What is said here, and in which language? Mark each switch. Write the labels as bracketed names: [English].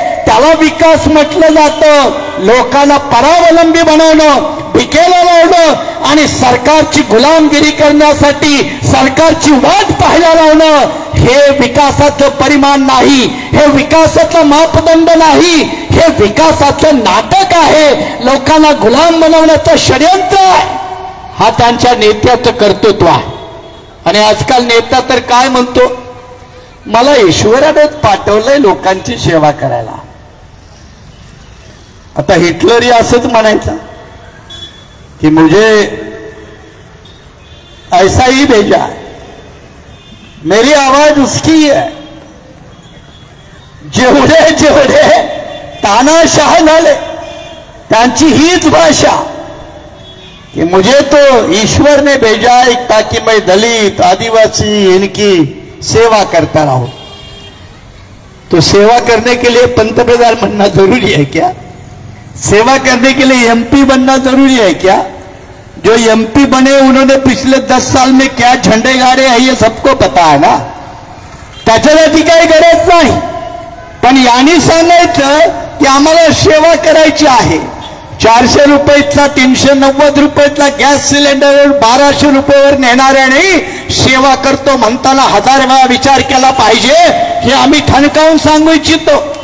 [Marathi] त्याला विकास म्हटलं जातं. लोकांना परावलंबी बनवणं, भिकेला लावणं आणि सरकारची गुलामगिरी करण्यासाठी सरकारची वाट पाहायला लावणं हे विकासाचं परिमाण नाही, हे विकासाचं मापदंड नाही, हे विकासाचं नाटक आहे. लोकांना गुलाम बनवण्याचं षडयंत्र आहे. हा त्यांच्या नेत्याचं कर्तृत्व आहे. आणि आजकाल नेता तर काय म्हणतो, मला ईश्वरानेच पाठवलंय लोकांची सेवा करायला. आता हिटलरही असंच म्हणायचं कि [Hindi] मुझे ऐसा ही भेजा है, मेरी आवाज उसकी है. [Marathi] जेवढे जेवढे तानाशाह झाले त्यांची हीच भाषा कि [Hindi] मुझे तो ईश्वर ने भेजा है ताकि मैं दलित आदिवासी इनकी सेवा करता रहूं. तो सेवा करने के लिए पंतप्रधान बनना जरूरी है क्या? सेवा करने के लिए एमपी बनना जरूरी है क्या? जो एमपी बने उन्होंने पिछले 10 साल में क्या झंडे गाड़े हैं ये सबको पता है ना. [Marathi] त्याच्यासाठी काही गरज नाही. पण यांनी सांगायचं की आम्हाला सेवा करायची आहे. 400 रुपयाचा 390 रुपयाचा गॅस सिलेंडर 1200 रुपयावर नेणाऱ्याने सेवा करतो म्हणताना 1000 वेळा विचार केला पाहिजे हे आम्ही ठणकावून सांगू इच्छितो.